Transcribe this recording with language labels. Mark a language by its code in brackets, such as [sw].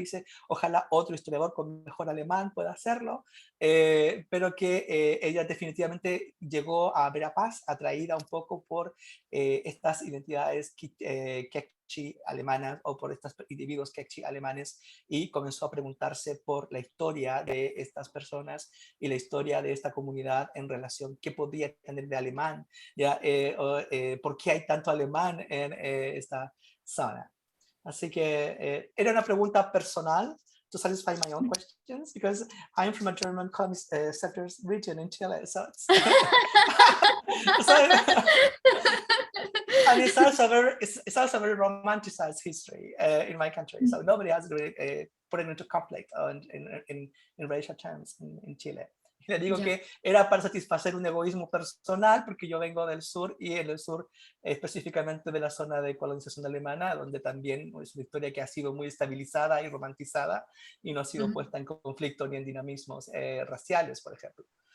[es] Ella dice, ojalá otro historiador con mejor alemán pueda hacerlo, pero que ella definitivamente llegó a Verapaz atraída un poco por estas identidades Kekchi alemanas o por estos individuos Kekchi alemanes, y comenzó a preguntarse por la historia de estas personas y la historia de esta comunidad en relación, qué podría tener de alemán, ¿ya? ¿Por qué hay tanto alemán en esta zona? Así que era una pregunta personal [en] to satisfy my own questions, because I'm from a German sectors region in Chile, so it's and it's also very romanticized history in my country, so nobody has really put it into conflict in racial terms in Chile. [es] Le digo que era para satisfacer un egoísmo personal, porque yo vengo del sur, y en el sur específicamente de la zona de colonización alemana, donde también es una historia que ha sido muy estabilizada y romantizada y no ha sido puesta en conflicto ni en dinamismos raciales, por ejemplo.